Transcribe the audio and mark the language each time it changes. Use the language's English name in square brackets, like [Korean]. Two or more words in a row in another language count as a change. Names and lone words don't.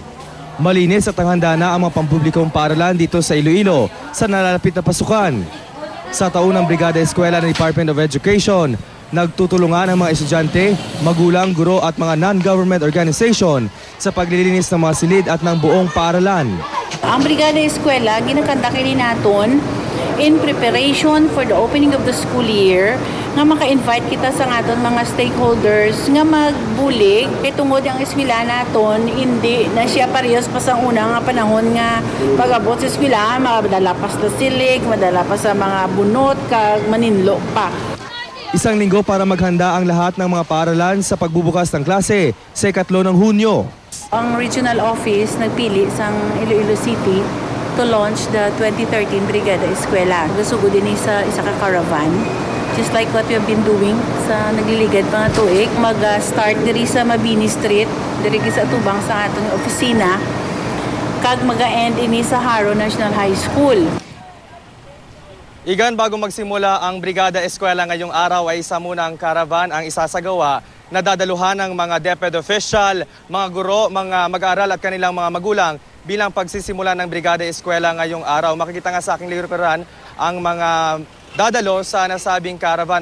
[Filipino] Malinis at handa na ang mga pampublikong paaralan dito sa Iloilo sa nalalapit na pasukan. Sa taunang Brigada Eskwela ng Department of Education, nagtutulungan ang mga estudyante, magulang, guro at mga [English] non-government organization [Filipino] sa paglilinis ng mga silid at ng buong paaralan. [Hiligaynon] Ang Brigada Eskwela, ginakanta kini naton [English] in preparation for the opening of the school year [Hiligaynon] nga maka-invite kita sa aton mga stakeholders nga magbulig kay tungod ang eskwela naton hindi na siya parehas pa sa una nga panahon nga pag-abot sa eskwela madala pa sa silig, madala pa sa mga bunot kag maninlo pa. [Filipino] Isang linggo para maghanda ang lahat ng mga paaralan sa pagbubukas ng klase sa 3 ng Hunyo. [Hiligaynon] Ang regional office nagpili sa Iloilo City [English] to launch the [Hiligaynon] 2013 Brigada Eskwela. Gasugod din sa isa ka caravan. [English] Just like what we have been doing [Hiligaynon] sa nagliligad pa nga tuig. Mag-start diri sa Mabini Street, diri sa tubang sa atong opisina. Kag mag-end ini sa Haro National High School. [Filipino] Igan, bago magsimula ang Brigada Eskwela ngayong araw ay isa munang caravan ang isasagawa na dadaluhan ng mga DepEd official, mga guro, mga mag-aaral at kanilang mga magulang bilang pagsisimula ng Brigada Eskwela ngayong araw. Makikita nga sa aking likuran ang mga dadalo sa nasabing caravan.